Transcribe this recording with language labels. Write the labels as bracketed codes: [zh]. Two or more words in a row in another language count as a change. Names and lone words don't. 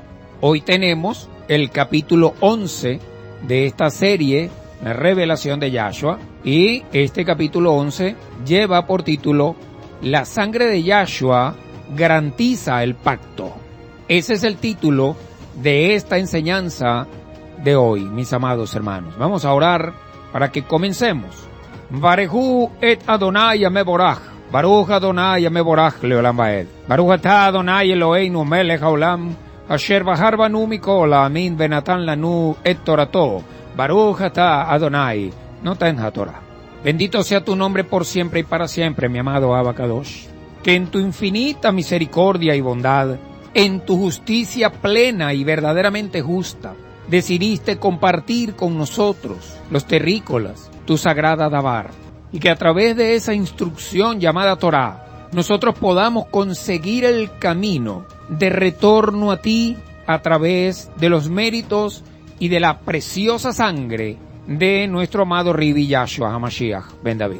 [es] Hoy tenemos el capítulo 11 de esta serie, la revelación de Yahshua, y este capítulo 11 lleva por título La sangre de Yahshua garantiza el pacto. Ese es el título de esta enseñanza de hoy, mis amados hermanos. Vamos a orar para que comencemos. [he] ברכו את אדוני המבורך, ברוך אדוני המבורך לעולם ועד. ברוך אתה אדוני אלוהינו מלך העולם, אשר בחר בנו מכל העמים ונתן לנו את תורתו. ברוך אתה אדוני נותן התורה. [es] Bendito sea tu nombre por siempre y para siempre, mi amado [he] אבא קדוש. [es] Que en tu infinita misericordia y bondad, en tu justicia plena y verdaderamente justa, decidiste compartir con nosotros, los terrícolas, tu sagrada Dabar, y que a través de esa instrucción llamada Torah, nosotros podamos conseguir el camino de retorno a ti a través de los méritos y de la preciosa sangre de nuestro amado Ribi Yahshua HaMashiach ben David.